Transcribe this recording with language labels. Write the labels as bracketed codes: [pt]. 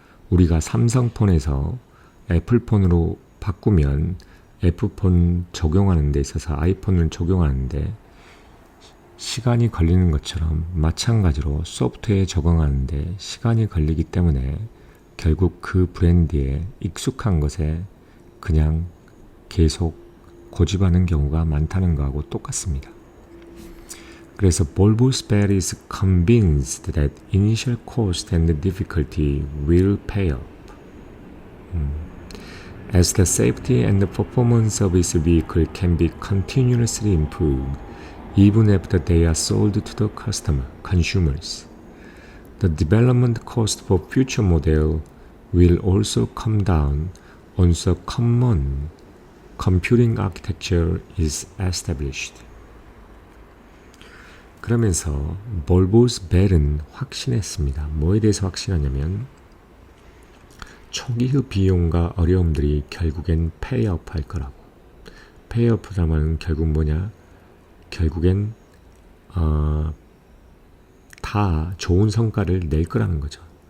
[ko] 우리가 삼성폰에서 애플폰으로 바꾸면 애플폰 적용하는 데 있어서 아이폰을 적용하는데 시간이 걸리는 것처럼 마찬가지로 소프트웨어에 적응하는데 시간이 걸리기 때문에 결국 그 브랜드에 익숙한 것에 그냥 계속 고집하는 경우가 많다는 거하고 똑같습니다. 그래서 [en] Volvo Spare is convinced that initial cost and difficulty will pay off. As the safety and the performance of its vehicle can be continuously improved, even after they are sold to the consumers. The development cost for future model will also come down once a common computing architecture is established. [ko] 그러면서 볼보스 벨은 확신했습니다. 뭐에 대해서 확신하냐면 초기의 비용과 어려움들이 결국엔 페이업 할 거라고. 페이업이라면 결국 뭐냐? 결국엔 다 좋은 성과를 낼 거라는 거죠.